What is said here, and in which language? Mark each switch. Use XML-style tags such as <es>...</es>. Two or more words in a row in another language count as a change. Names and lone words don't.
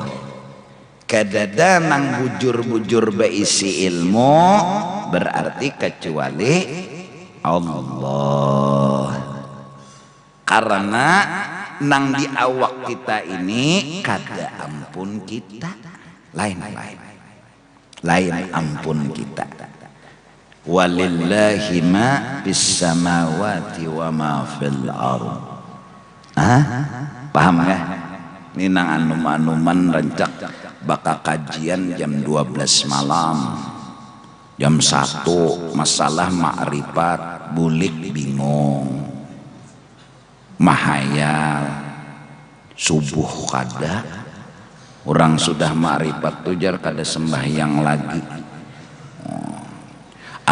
<bjn>Kadada nang bujur-bujur beisi ilmu berarti kecuali Allah. Karena nang di awak kita ini kada ampun kita, lain ampun kita.</bjn> <ar>Walillahi ma bis samawati wa ma fil ardh.</ar> <id>Paham nggak?</id> <bjn>Ini nang anum-anuman rencak bakal kajian jam 12 malam, jam 1 masalah makrifat, bulik bingung, mahayal, subuh kada, orang sudah makrifat tujar kada sembahyang lagi.</bjn>